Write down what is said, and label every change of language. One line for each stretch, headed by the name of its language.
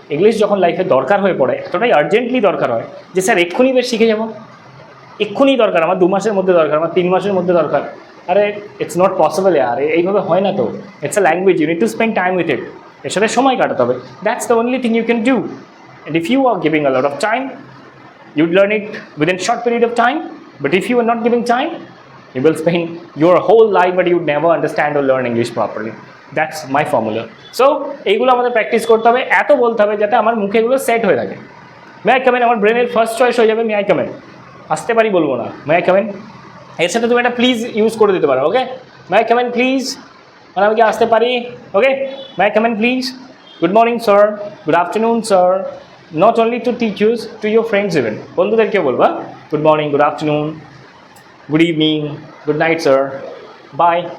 Bangla: English যখন লাইফে দরকার হয়ে পড়ে, এতটাই আর্জেন্টলি দরকার হয় যে স্যার এক্ষুনি বেশ শিখে যাবো, এক্ষুনি দরকার, আমার 2 মাসের মধ্যে দরকার, আমার 3 মাসের মধ্যে দরকার।
English: আরে it's not possible
Bangla: আর এইভাবে হয় না তো।
English: it's a language, you need to spend time with it,
Bangla: এর সাথে সময় কাটাতে হবে।
English: That's the only thing you can do. And if you are giving a lot of time, you'd learn it within short period of time. But if you are not giving time, you will spend your whole life but you never understand or learn English properly. That's my formula.
Bangla: So এইগুলো আমাদের practice করতে হবে, এত বলতে হবে যাতে আমার মুখে এগুলো সেট হয়ে থাকে।
English: may I come in
Bangla: আমার ব্রেনের ফার্স্ট চয়েস হয়ে যাবে,
English: May I come in.
Bangla: আসতে পারি বলবো না,
English: May I come in.
Bangla: এর সাথে তুমি একটা প্লিজ ইউজ করে দিতে পারো, ওকে?
English: may I come in please,
Bangla: মানে আমি কি আসতে পারি?
English: Okay, may I come in please. Good morning sir, good afternoon sir, not only to teachers, to your friends even,
Bangla: বন্ধুদেরকেও বলবা
English: Good morning, good afternoon, good evening, good night sir, bye.